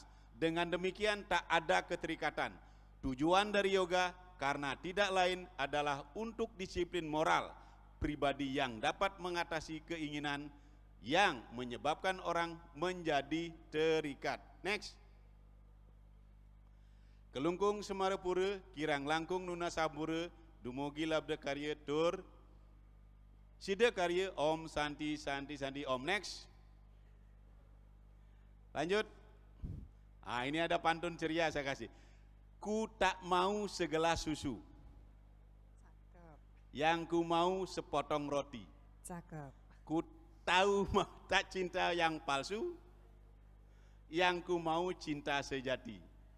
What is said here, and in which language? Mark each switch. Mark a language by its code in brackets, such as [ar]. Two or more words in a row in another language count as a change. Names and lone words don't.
[id] Dengan demikian tak ada keterikatan. Tujuan dari yoga karena tidak lain adalah untuk disiplin moral pribadi yang dapat mengatasi keinginan yang menyebabkan orang menjadi terikat. Next. [ban] Kelungkung Semarapura, kirang langkung nuna sambura, dumugi labda karya tur, sida karya [sa] Om Santi Santi Santi Om. [id] Next. Lanjut. Ini ada pantun ceria saya kasih. Ku tak mau segelas susu, Cakep. yang ku mau sepotong roti. Cakep. Ku tahu tak cinta yang palsu, yang ku mau cinta sejati.